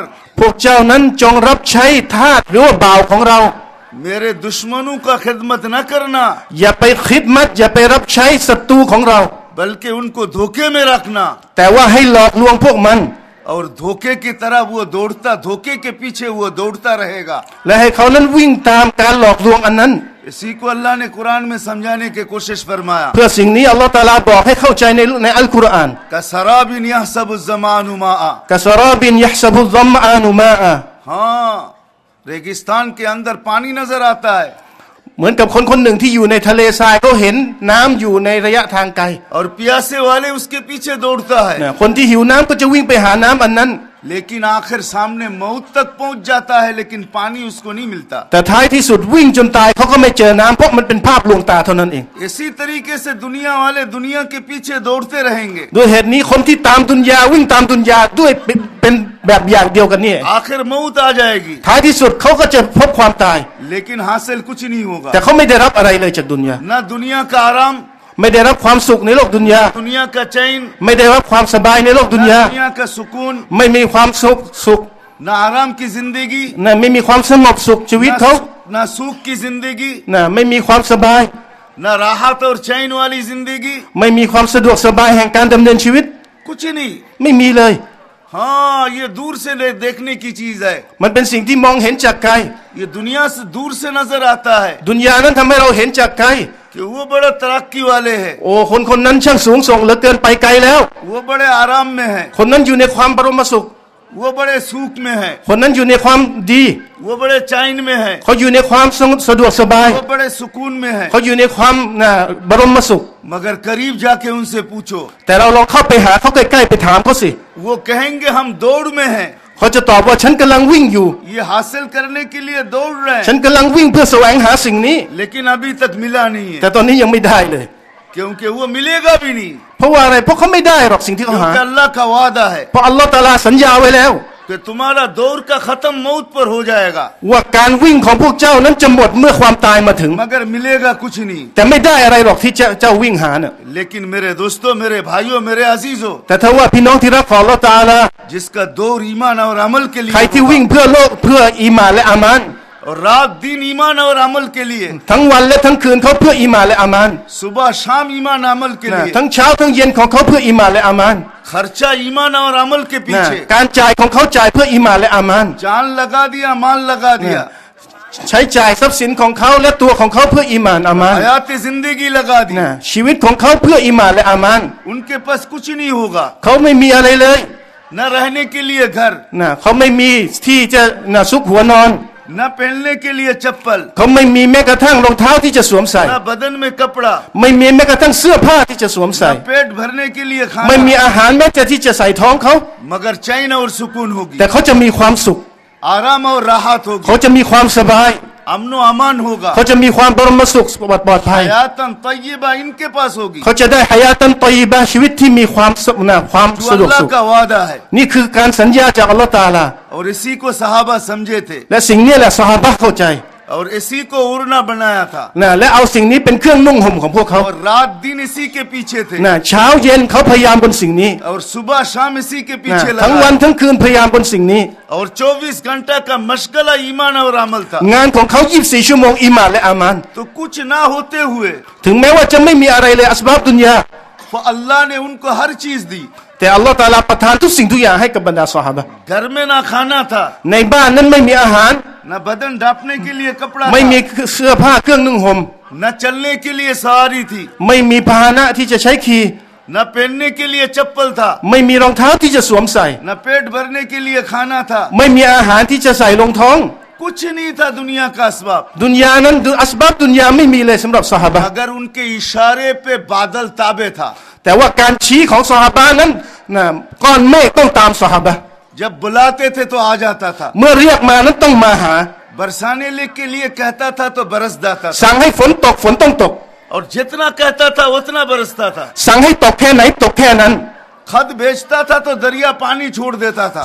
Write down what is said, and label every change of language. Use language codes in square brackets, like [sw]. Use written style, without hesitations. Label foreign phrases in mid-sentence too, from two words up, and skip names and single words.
[th] พวกเจ้านั้นจงรับใช้ทาสหรือว่าบ่าวของเรา [hi] मेरे दुश्मनों का खिदमत न करना [th] อย่าไปคิดมัดอย่าไปรับใช้ศัตรูของเรา [hi] बल्कि उनको धोखे में रखना [th] แต่ว่าให้หลอกลวงพวกมัน [hi] और धोखे की तरह वो दौड़ता धोखे के पीछे वो दौड़ता रहेगा [th] และให้เขานั้นวิ่งตามการหลอกลวงอันนั้น [hi] इसी को अल्लाह ने कुरान में समझाने की कोशिश फरमाया [th] เพื่อสิ่งนี้อัลลอฮ์ตะอาลาบอกให้เข้าใจในอัลกุรอาน [ar] كسراب يحسبه الظمآن ماء كسراب يحسبه الظمآن ماء [hi] हाँ रेगिस्तान के अंदर पानी नजर आता है [th] เหมือนกับคนคนหนึ่งที่อยู่ในทะเลทรายเขาเห็นน้ำอยู่ในระยะทางไกล [hi] और प्यासे वाले उसके पीछे दौड़ता है [th] คนที่หิวน้ำก็จะวิ่งไปหาน้ำอันนั้น [hi] लेकिन आखिर सामने मौत तक पहुंच जाता है लेकिन पानी उसको नहीं मिलता [th] แต่ท้ายที่สุดวิ่งจนตายเขาก็ไม่เจอน้ำเพราะมันเป็นภาพลวงตาเท่านั้นเอง [hi] इसी तरीके से दुनिया वाले दुनिया के पीछे दौड़ते रहेंगे [th] ด้วยเหตุนี้คนที่ตามดุนยาวิ่งตามดุนยาด้วยเป็นแบบอย่างเดียวกันนี่ [hi] आखिर मौत आ जाएगी [th] ท้ายที่สุดเขาก็จะพบความตาย [hi] लेकिन हासिल कुछ नहीं होगा [th] แต่เขาไม่ได้รับอะไรเลยจากดุนยา [hi] न दुनिया का आराम [th] ไม่ได้รับความสุขในโลกดุนยา [hi] दुनिया का चैन [th] ไม่ได้รับความสบายในโลกดุน [hi] न [th] ยา [hi] दुनिया का सुकून [th] ไม่มีความสุข [hi] न आराम की जिंदगी [th] ไม่มีความสงบสุขชีวิตเขา [hi] न सुख की जिंदगी [th] ไม่มีความสบาย [hi] न राहत और चैन वाली जिंदगी [th] ไม่มีความสะดวกสบายแห่งการดำเนินชีวิต [hi] कुछ नहीं [th] ไม่มีเลย [hi] हाँ ये दूर से देखने की चीज है [th] มันเป็นสิ่งที่มองเห็นจากไกล [hi] ये दुनिया से दूर से नजर आता है [th] ดุนยานั้นทำให้เราเห็นจากไกล [hi] कि वो बड़ा तरक्की वाले हैं [th] โอ้คนนั้นช่างสูงส่งเหลือเกินไปไกลแล้ว [hi] वो बड़े आराम में है [th] คนนั้นอยู่ในความบรมสุข [hi] वो बड़े सुख में है [th] คนนั้นอยู่ในความดี [hi] वो बड़े चैन में है [th] เขาอยู่ในความสะดวกสบาย [hi] वो बड़े सुकून में है [th] เขาอยู่ในความบรมสุข [hi] मगर करीब जाके उनसे पूछो [th] แต่เราลองเข้าไปหาเขาใกล้ๆไปถามเขาสิ [hi] वो कहेंगे हम दौड़ में हैं [th] เขาจะตอบว่าฉันกำลังวิ่งอยู่ [hi] ये हासिल करने के लिए दौड़ रहे [th] ฉัน [hi] हैं [th] กำลังวิ่งเพื่อแสวงหาสิ่งนี้ [hi] लेकिन अभी तक मिला नहीं [th] แต่ [hi] है [th] ตอนนี้ยังไม่ได้เลย [hi] क्योंकि वो मिलेगा भी नहीं [th] เพราะว่าอะไรเพราะเขาไม่ได้หรอกสิ่งที่เขาหา [hi] क्योंकि अल्लाह का वादा है [th] เพราะอัลลอฮฺตะอาลาสัญญาไว้แล้ว [hi] कि तुम्हारा दौर का खत्म मौत पर हो जाएगा [th] ว่าการวิ่งของพวกเจ้านั้นจะหมดเมื่อความตายมาถึง [hi] मगर मिलेगा कुछ नहीं [th] แต่ไม่ได้อะไรหรอกที่เจ้าวิ่งหาเนี่ย [hi] लेकिन मेरे दोस्तों मेरे भाइयों मेरे अजीजों [th] แต่ถ้าว่าพี่น้องที่รักของอัลเลาะห์ตะอาลา [hi] जिसका दौर ईमान और अमल के [th] ใคร [hi] लिए [th] ที่วิ่งเพื่อโลกเพื่ออีหม่านและอามาน [hi] और रात दिन ईमान और अमल के लिए [th] ทั้งวันและทั้งคืนเขาเพื่ออีหม่านและอามาน [hi] सुबह शाम ईमान अमल के [th] นะ [hi] लिए [th] ทั้งเช้าทั้งเย็นของเขาเพื่ออีหม่านและอามาน [hi] खर्चा ईमान और अमल के [th] นะ [hi] पीछे [th] การจ่ายของเขาจ่ายเพื่ออีหม่านและอามาน [hi] जान लगा दिया माल लगा दिया [th] ใช้จ่ายทรัพย์สินของเขาและตัวของเขาเพื่ออีหม่านอามาน [hi] हयात जिंदगी लगा दी [th] นะชีวิตของเขาเพื่ออีหม่านและอามาน [hi] उनके पास कुछ नहीं होगा [th] เขาไม่มีอะไรเลย [hi] न रहने के लिए घर [th] นะเขาไม่มีที่จะนะซุกหัวนอน [hi] न पहनने के लिए चप्पल [th] เขาไม่มีแม้กระทั่งรองเท้าที่จะสวมใส่ [hi] न बदन में कपड़ा [th] ไม่มีแม้กระทั่งเสื้อผ้าที่จะสวมใส่ [hi] न पेट भरने के लिए [th] ไม่มี [hi] खाना [th] อาหารแม้แต่ที่จะใส่ท้องเขา [hi] मगर चैन और सुकून होगी [th] แต่เขาจะมีความสุข [hi] आराम और राहत होगी [th] เขาจะมีความสบาย [hi] अमन व अमान होगा [th] เขาจะมีความบรมสุขปลอดภัย [ar] حياة طيبة [hi] इनके पास होगी [th] เขาจะได้ [ar] حياة طيبة [th] ชีวิตที่มีความสุขนะความ [hi] जो [th] สะดวก [hi] अल्लाह [th] สุข [hi] का वादा है [th] นี่คือการสัญญาจากอัลลอฮฺตะอาลา [hi] और इसी को सहाबा समझे थे [th] และสิ่งนี้แหละซอฮาบะห์เข้าใจ [hi] और इसी को उड़ना बनाया था [th] นะและเอาสิ่งนี้เป็นเครื่องนุ่งห่มของพวกเขา [hi] और रात दिन इसी के पीछे थे [th] นะเช้าเย็นเขาพยายามบนสิ่งนี้ [hi] और सुबह शाम इसी के [th] นะ [hi] पीछे [th] ทั้งวัน [hi] लगा [th] ทั้งคืนพยายามบนสิ่งนี้ [hi] और 24 घंटा का मशगला ईमान और अमल था [th] งานของเขา24ชั่วโมงอีหม่านและอามาน [hi] तो कुछ ना होते हुए [th] ถึงแม้ว่าจะไม่มีอะไรเลยอัสบับดุนยา [hi] अल्लाह ने उनको हर चीज दी [th] แต่อัลลอฮฺตะอาลาประทานทุกสิ่งทุกอย่างให้กับบรรดาซอฮาบะห์ [hi] घर में ना खाना था [th] ในบ้านนั้นไม่มีอาหาร [hi] न बदन ढांपने के लिए कपड़ा [th] ไม่มี [hi] था [th] เสื้อผ้าเครื่องนุ่งห่ม [hi] न चलने के लिए सवारी थी [th] ไม่มีพาหนะที่จะใช้ขี่ [hi] न पहनने के लिए चप्पल था [th] ไม่มีรองเท้าที่จะสวมใส่ [hi] न पेट भरने के लिए खाना था [th] ไม่มีอาหารที่จะใส่ลงท้อง [hi] कुछ नहीं था दुनिया का असबाब [th] ดุนยานั้นอัสบับดุนยาไม่มีเลยสำหรับซอฮาบะห์ [hi] अगर उनके इशारे पे बादल ताबे था [th] แต่ว่าการชี้ของซอฮาบะห์นั้นนะก้อนเมฆต้องตามซอฮาบะห์ [hi] जब बुलाते थे तो आ जाता था [th] เมื่อเรียกมานั้นต้องมาหา [hi] बरसाने के लिए कहता था तो बरस जाता था [th] สั่งให้ฝนตกฝนต้องตก [hi] और जितना कहता था उतना बरसता था [th] สั่งให้ตกแค่ไหนตกแค่นั้น [hi] खत भेजता था तो दरिया पानी छोड़ देता था